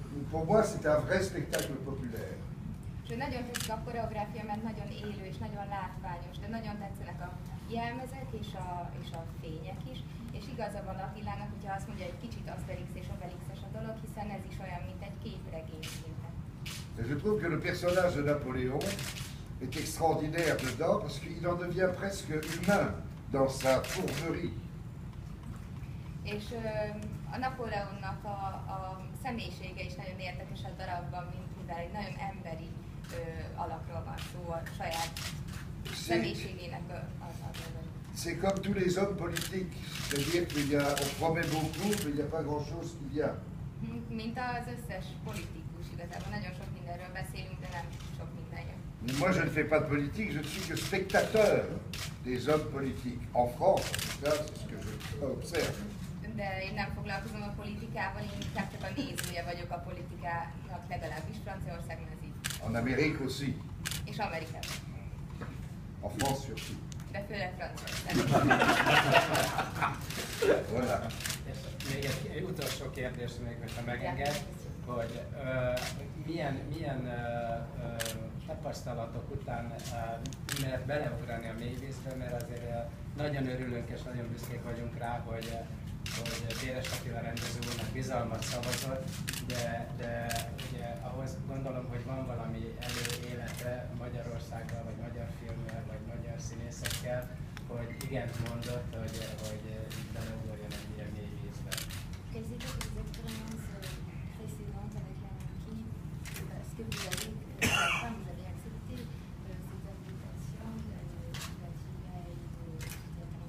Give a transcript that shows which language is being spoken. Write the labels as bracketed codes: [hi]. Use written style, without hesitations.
[fr] Pour moi, c'est un vrai spectacle populaire. [hu] És nagyon tetszik a koreográfia, mert nagyon élő és nagyon látványos, de nagyon tetszenek a jelmezek és a fények is. És igaza van Attilának, hogyha azt mondja, hogy kicsit Asterix és Obelixes a dolog, hiszen ez is olyan, mint egy képregény szinte. [fr] Je trouve que le personnage de Napoléon est extraordinaire dedans parce qu'il en devient presque humain dans sa fourberie. [hu] És a Napóleonnak a személyisége is nagyon érdekes a darabban, mivel egy nagyon emberi alakról van szó, a saját személyiségének [fr] C'est comme tous les hommes politiques, c'est-à-dire qu'on promet beaucoup, mais il n'y a pas grand-chose qui vient. [hu] Mint az összes politikus, igazából nagyon sok mindenről beszélünk, de nem sok minden jön. [fr] Moi, je ne fais pas de politique, je ne suis que spectateur des hommes politiques. En France, en tout cas, c'est ce que je observe. [hu] De én nem foglalkozom a politikával, én inkább csak a nézője vagyok a politikának, legalábbis Franciaországban ez így. [fr] En Amérique aussi. [hu] És Amerikában. [fr] En France surtout. [hu] De főleg Franciaországban. [fr] Voilà. [hu] Még egy utolsó kérdés, még hogyha megenged, hogy milyen tapasztalatok után mert beleugrani a mélyvízbe, mert azért nagyon örülünk és nagyon büszkék vagyunk rá, hogy Béres Attila rendező úrnak bizalmat szavazott, de ugye ahhoz gondolom, hogy van valami előélete Magyarországgal, vagy magyar filmmel, vagy magyar színészekkel, hogy igent mondott, hogy beleugorjon egy ilyen mély vízbe. [fr] Quelles étaient vos expériences précédentes avec la marquise? Est-ce que vous avez, enfin, vous avez accepté cette invitation d'Attila et de